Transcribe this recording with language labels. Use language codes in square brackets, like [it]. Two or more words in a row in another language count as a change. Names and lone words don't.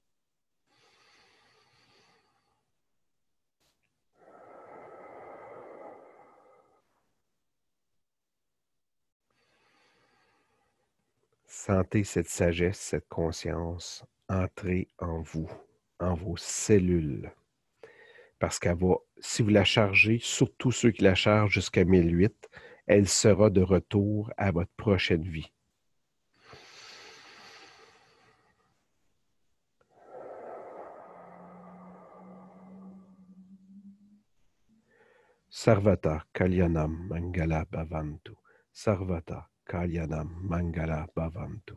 [fr] Sentez cette sagesse, cette conscience entrer en vous, en vos cellules. Parce qu'elle va, si vous la chargez, surtout ceux qui la chargent jusqu'à 1008, elle sera de retour à votre prochaine vie. [sa] सर्वत कल्याणम् मङ्गल भवन्तु. सर्वत कल्याणम् मङ्गल भवन्तु.